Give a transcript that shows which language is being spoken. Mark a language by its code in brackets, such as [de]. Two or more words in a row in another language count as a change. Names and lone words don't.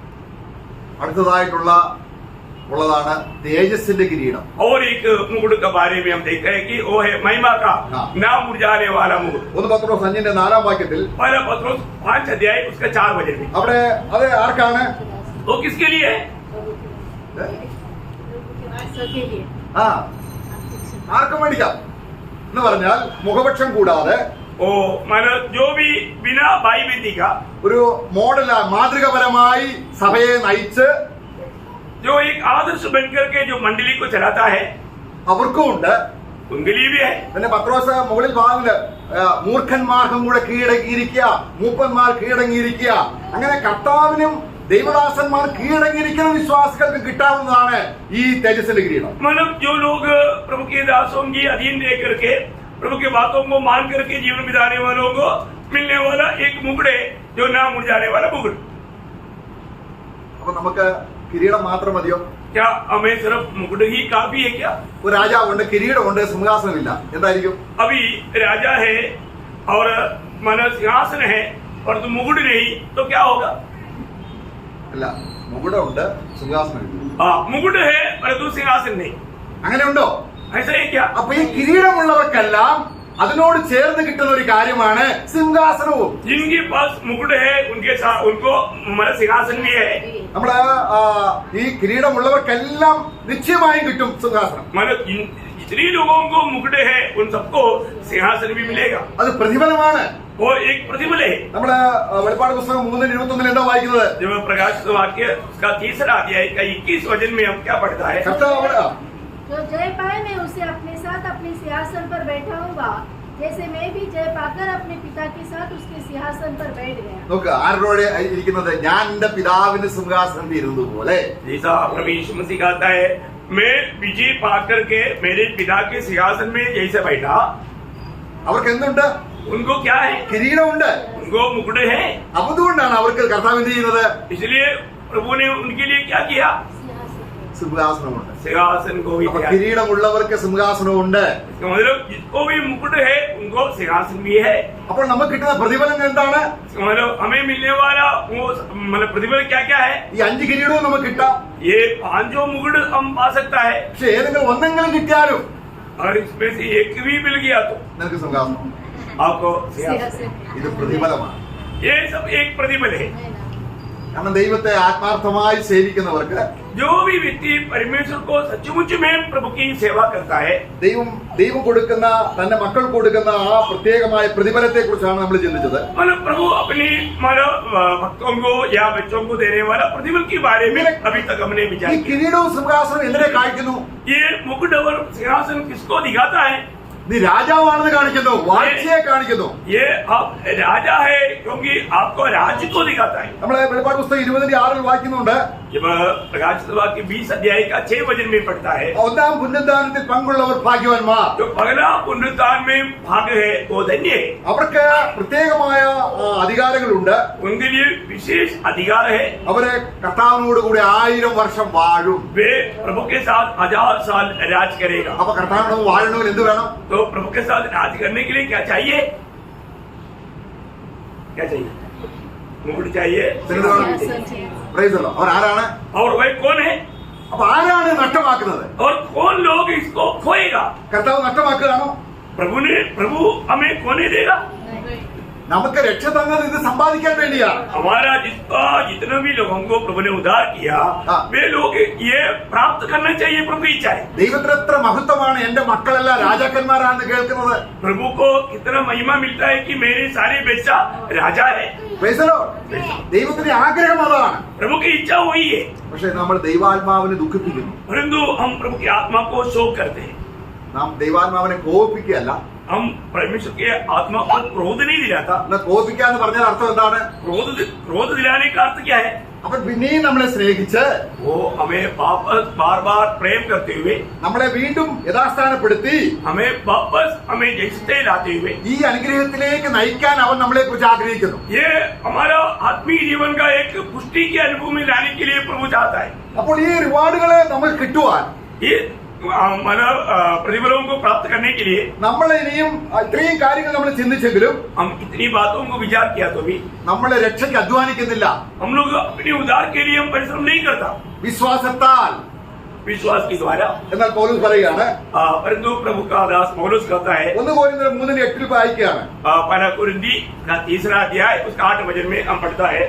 [ml] ഉള്ളതാണ് തേജസ്സിന്റെ കിരീടം. [hi] और एक मुकुट के बारे में हम देखते हैं कि वो है महिमा का ना मुरझाने वाला मुकुट. [ml] 1 പത്രോസ് 5:4 [hi] पहला पत्रोस 5 अध्याय उसका 4 वचन में [ml] അവിടെ അത് ആർക്കാണ്? [hi] वो किसके लिए है? सबके लिए. [ml] ആ ആർക്കും മേടിക്കാം എന്ന് പറഞ്ഞാൽ മുഖപക്ഷം കൂടാതെ [hi] ओ मानो जो भी बिना भाई बंदी का [ml] ഒരു മാതൃകപരമായി സഭയെ നയിച്ച് [hi] जो एक आदर्श बनकर के जो मंडली को चलाता है [ml] അവർക്കും ഉണ്ട്. [hi] उनके लिए भी है. [ml] പിന്നെ പത്രോസ് മുകളിൽ ഭാഗത്ത് മൂർഖന്മാർക്കും കൂടെ കീഴടങ്ങിയിരിക്കുക, മൂപ്പന്മാർ കീഴടങ്ങിയിരിക്കുക, അങ്ങനെ കർത്താവിനും ദൈവദാസന്മാർ കീഴടങ്ങിയിരിക്കുന്ന വിശ്വാസികൾക്ക് കിട്ടാവുന്നതാണ് ഈ തേജസ്സിന്റെ കിരീടം. [hi] मतलब जो लोग प्रभु के दासों की अधीन रह करके प्रभु के बातों को मान करके जीवन बिताने वालों को मिलने वाला एक मुकुट है, जो ना मुरझाने वाला मुकुट. [ml] അപ്പൊ നമുക്ക് കിരീടം മാത്രം മതിയോ? [hi] क्या हमें सिर्फ मुकुट ही काफी है क्या? [ml] ഒരു രാജാവുണ്ട്, കിരീടമുണ്ട്, സിംഹാസനമില്ല, എന്തായിരിക്കും? [hi] अभी राजा है और मानो सिंहासन है और तो मुकुट नहीं, तो क्या होगा? [ml] അല്ല, മുകുടമുണ്ട്, സിംഹാസനമില്ല. [hi] हाँ, मुकुट है परंतु सिंहासन नहीं. [ml] അങ്ങനെ ഉണ്ടോ? [hi] ऐसा है क्या? [ml] അപ്പൊ ഈ കിരീടമുള്ളവർക്കെല്ലാം അതിനോട് ചേർന്ന് കിട്ടുന്ന ഒരു കാര്യമാണ് സിംഹാസനവും. [hi] जिनके पास मुकुट है उनके साथ उनको सिंहासन भी है. [ml] നമ്മള് ഈ കിരീടമുള്ളവർക്കെല്ലാം നിശ്ചയമായും കിട്ടും സിംഹാസനം. [hi] मानो जितने लोगों को मुकुट है उन सबको सिंहासन भी मिलेगा. [ml] അത് പ്രതിഫലമാണ്. [hi] वो एक प्रतिफल है. [ml] നമ്മള് വെളിപ്പാട് പുസ്തകം 3:21 എന്താ വായിക്കുന്നത്? [hi] जब प्रकाशित वाक्य उसका 3 अध्याय का 21 वचन में हम क्या पढ़ता है? [ml] കർത്താവ് [hi] जो जय पाए मैं उसे अपने साथ अपने सिंहासन पर बैठाऊंगा, जैसे मैं भी जय पाकर अपने पिता के साथ उसके सिंहासन पर बैठ गया. [ml] നോക്ക്, ആരോടെ ഇരിക്കുന്നത്? ഞാൻ എന്റെ പിതാവിന്റെ സിംഹാസനത്തിൽ ഇരുന്നത് പോലെ. [hi] जैसा प्रभु यीशु मसीह कहता है, मैं विजय पाकर के मेरे पिता के सिंहासन में जैसे बैठा. [ml] അവർക്ക് എന്തുണ്ട്? [hi] उनको क्या है? [ml] കിരീടമുണ്ട്. [hi] उनको मुकुट है. [ml] അതുകൊണ്ടാണ് അവർക്ക് കർത്താവ് എന്ത് ചെയ്യുന്നത്? [hi] इसलिए प्रभु ने उनके लिए क्या किया? [ml] സിംഹാസനമുണ്ട്. [hi] सिंहासन को भी [ml] അപ്പൊ [hi] दिया. [ml] കിരീടമുള്ളവർക്ക് സിംഹാസനമുണ്ട്. [hi] इसका मतलब जिसको भी मुकुट है उनको सिंहासन भी है. [ml] അപ്പോൾ നമുക്ക് കിട്ടുന്ന പ്രതിഫലം എന്താണ്? [hi] इसका मतलब हमें मिलने वाला वो मतलब प्रतिफल क्या क्या है? [ml] ഈ 5 കിരീടവും നമുക്ക് കിട്ടാം. [hi] ये 5 मुकुट हम पा सकता है. [ml] പക്ഷെ ഏതെങ്കിലും ഒന്നെങ്കിലും കിട്ടിയാലും [hi] और इसमें से एक भी मिल गया तो [ml] നിനക്ക് സിംഹാസനം. [hi] आपको सिंहासन. सिंहासन. [ml] ഇത് പ്രതിഫലമാണ്. [hi] ये सब एक प्रतिफल है. [ml] കാരണം ദൈവത്തെ ആത്മാർത്ഥമായി സേവിക്കുന്നവർക്ക് [hi] जो भी व्यक्ति परमेश्वर को सचमुच में प्रभु की सेवा करता है, [ml] ദൈവം കൊടുക്കുന്ന തന്റെ മക്കൾ കൊടുക്കുന്ന ആ പ്രത്യേകമായ പ്രതിഫലത്തെ കുറിച്ചാണ് നമ്മൾ ചിന്തിച്ചത്. [hi] मतलब प्रभु अपनी मानव भक्तों को या बच्चों को देने वाला प्रतिफल के बारे में अभी तक हमने [ml] ഈ [hi] विचार किया. [ml] കിരീടവും സിംഹാസനവും എന്തിനെ കാണിക്കുന്നു? [hi] ये मुकुट और सिंहासन किसको दिखाता है? [ml] നീ രാജാവാണെന്ന് കാണിക്കുന്നു, വാഴ്ചയെ കാണിക്കുന്നു. [hi] ये आप राजा है क्योंकि आपको राज्य को दिखाता है. [ml] നമ്മളെ വെളിപ്പാട് പുസ്തകം 20:6 വായിക്കുന്നുണ്ട്. [hi] जब प्रकाश वाक्य 20 अध्याय का 6 वचन में पढ़ता है, [ml] ഒന്നാം പുനരുദ്ധാനത്തിൽ പങ്കുള്ളവർ ഭാഗ്യവാന്മാർ. [hi] जो पगला पुनरुत्थान में भाग है वो धन्य है. [ml] അവർക്ക് പ്രത്യേകമായ അധികാരങ്ങളുണ്ട്. [hi] उनके लिए विशेष अधिकार है. [ml] അവരെ കർത്താവിനോട് കൂടി 1000 വർഷം വാഴും. [hi] वे प्रभु के साथ 1000 साल राज करेगा. [ml] അപ്പൊ കർത്താവിനോട് വാഴണമെങ്കിൽ എന്ത് വേണം? [hi] तो प्रभु के साथ राज करने के लिए क्या चाहिए? क्या चाहिए? मुकुट चाहिए. [en] Praise the Lord. [ml] അവർ ആരാണ്? [hi] और वह कौन है? [ml] അപ്പൊ ആരാണ് നഷ്ടമാക്കുന്നത്? [hi] और कौन लोग इसको खोएगा? [ml] കർത്താവ് നഷ്ടമാക്കുകയാണോ? [hi] प्रभु हमें खोने देगा? [ml] നമുക്ക് രക്ഷ തന്നത് ഇത് സമ്പാദിക്കാൻ വേണ്ടിയാണ്. [hi] हमारा जितना भी लोगों को प्रभु ने उद्धार किया, वे लोग ये प्राप्त करना चाहिए प्रभु की इच्छा है. [ml] ദൈവത്തിന് എത്ര മഹത്വമാണ് എന്റെ മക്കളെല്ലാം രാജാക്കന്മാരാണെന്ന് കേൾക്കുന്നത്. [hi] प्रभु को कितना महिमा मिलता है कि मेरे सारे बच्चा राजा है. [en] Praise the Lord. [ml] ദൈവത്തിന്റെ ആഗ്രഹം അതാണ്. [hi] प्रभु की इच्छा वही है. [ml] പക്ഷെ നമ്മൾ ദൈവാത്മാവിനെ ദുഃഖിപ്പിക്കുന്നു. [hi] परंतु हम प्रभु की आत्मा को शोक करते हैं. [ml] നാം ദൈവാത്മാവിനെ കോപിക്കുകയല്ല. [hi] हम परमेश्वर के आत्मा को क्रोध नहीं दिलाता. [ml] എന്നാൽ കോപിക്കുക എന്ന് പറഞ്ഞാൽ അർത്ഥം എന്താണ്? [hi] क्रोध दिलाने का अर्थ क्या है? [ml] അപ്പൊ പിന്നെയും നമ്മളെ സ്നേഹിച്ച് [hi] वो हमें वापस बार बार प्रेम करते हुए, [ml] നമ്മളെ വീണ്ടും യഥാസ്ഥാനപ്പെടുത്തി [hi] हमें वापस हमें जैसे लाते हुए [ml] ഈ അനുഗ്രഹത്തിലേക്ക് നയിക്കാൻ അവൻ നമ്മളെ കുറിച്ച് ആഗ്രഹിക്കുന്നു. [hi] ये हमारा आत्मीय जीवन का एक पुष्टि के अनुभव में लाने के लिए प्रभु चाहता है. [ml] അപ്പോൾ ഈ റിവാർഡുകളെ നമ്മൾ കിട്ടുവാൻ [hi] ये मतलब प्रतिफलों को प्राप्त करने के लिए [ml] നമ്മൾ ഇനിയും ഇത്രയും കാര്യങ്ങൾ നമ്മൾ ചിന്തിച്ചെങ്കിലും [hi] हम इतनी बातों को विचार किया तो भी [ml] നമ്മളെ രക്ഷയ്ക്ക് അധ്വാനിക്കുന്നില്ല. [hi] हम लोग अपने उद्धार के लिए हम परिश्रम नहीं करता. [ml] വിശ്വാസത്താൽ [hi] विश्वास के द्वारा. [ml] എന്നാൽ പൗലോസ് പറയുകയാണ്, [hi] परंतु प्रभु का दास पौलुस कहता है, [ml] 1 കൊരിന്ത്യർ 3:8 വായിക്കുകയാണ്. [hi] पहला कुरिन्थी का 3 अध्याय उसका 8 वचन में हम पढ़ता है,